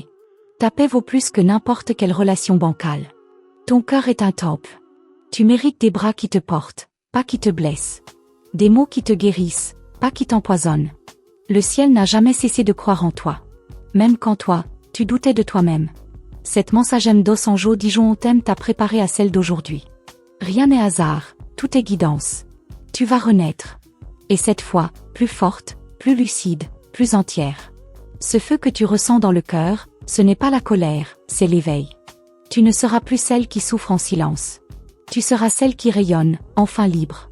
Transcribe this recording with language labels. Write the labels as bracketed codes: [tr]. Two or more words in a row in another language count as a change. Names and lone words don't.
[fr] Ta paix vaut plus que n'importe quelle relation bancale. Ton cœur est un temple. Tu mérites des bras qui te portent, pas qui te blessent. Des mots qui te guérissent, pas qui t'empoisonnent. Le ciel n'a jamais cessé de croire en toi. Même quand toi, tu doutais de toi-même. Cette mensagem dos Anjo Dijon thème t'a préparé à celle d'aujourd'hui. Rien n'est hasard, tout est guidance. Tu vas renaître. Et cette fois, plus forte, plus lucide, plus entière. Ce feu que tu ressens dans le cœur, ce n'est pas la colère, c'est l'éveil. Tu ne seras plus celle qui souffre en silence. Tu seras celle qui rayonne, enfin libre.